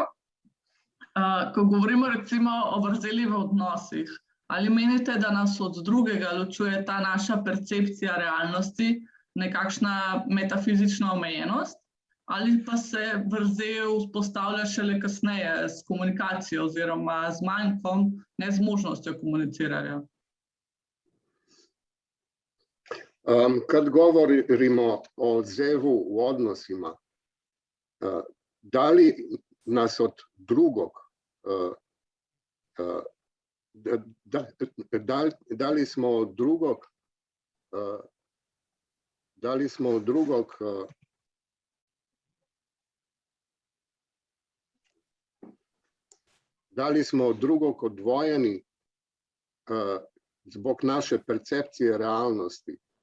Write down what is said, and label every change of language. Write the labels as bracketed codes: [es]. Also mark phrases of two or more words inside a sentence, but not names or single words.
[sl] Ko govorimo recimo o vrzeli v odnosih, ali menite, da nas od drugega ločuje ta naša percepcija realnosti, nekakšna metafizična omejenost, ali pa se vrzel vzpostavlja šele kasneje s komunikacijo oziroma z manjkom, nezmožnostjo komuniciranja? [sr] Kad govorimo o Zevu v odnosima, da li nas od drugog dali smo od drugog odvojeni zbog naše percepcije realnosti.